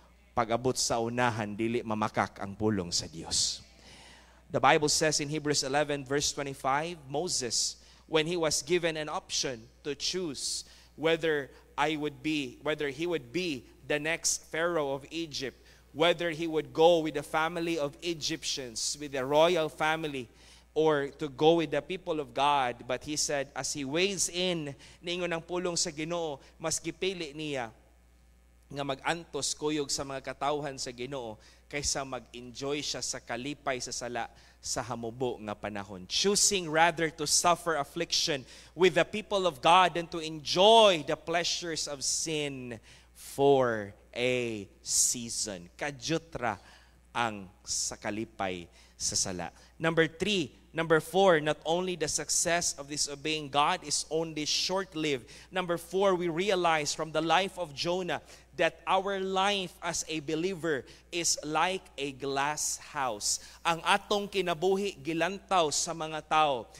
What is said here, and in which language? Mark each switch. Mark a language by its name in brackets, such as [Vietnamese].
[Cebuano] Pag-abot sa unahan, dili mamakak ang pulong sa Dios. [English] The Bible says in Hebrews 11 verse 25, Moses, when he was given an option to choose whether he would be the next Pharaoh of Egypt, whether he would go with the family of Egyptians, with the royal family, or to go with the people of God. But he said, as he weighs in, [Cebuano] ningon ang pulong sa Ginoo, mas gipili niya nga mag-antos kuyog sa mga katawhan sa Ginoo kaysa mag-enjoy siya sa kalipay sa sala sa hamubo nga panahon. [English] Choosing rather to suffer affliction with the people of God than to enjoy the pleasures of sin for a season. [Cebuano] Kadyutra ang sa kalipay sa sala. [English] Number 4, not only the success of disobeying God is only short-lived. Number 4, we realize from the life of Jonah that our life as a believer is like a glass house. [Cebuano] Ang atong kinabuhi gilantaw sa mga tao.